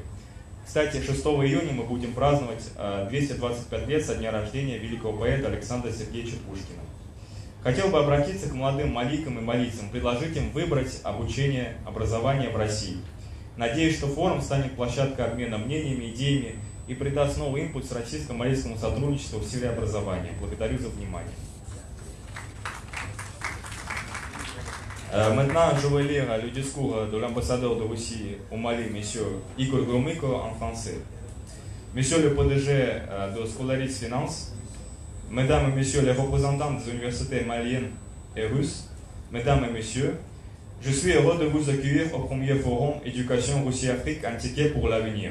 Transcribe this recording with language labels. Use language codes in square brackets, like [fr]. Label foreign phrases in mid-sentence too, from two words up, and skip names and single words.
[ru] Кстати, 6 июня мы будем праздновать 225 лет со дня рождения великого поэта Александра Сергеевича Пушкина. Хотел бы обратиться к молодым малийкам и малийцам, предложить им выбрать образование в России. Надеюсь, что форум станет площадкой обмена мнениями, идеями и придаст новый импульс российско-малийскому сотрудничеству в сфере образования. Благодарю за внимание. [fr] Maintenant, je vais lire le discours de l'ambassadeur de Russie au Mali, M. Igor Gromyko, en français. Monsieur le PDG de Scolaris Finance, Mesdames et Messieurs les représentants des universités maliennes et russes, Mesdames et Messieurs, je suis heureux de vous accueillir au premier forum Éducation Russie-Afrique indiqué pour l'avenir.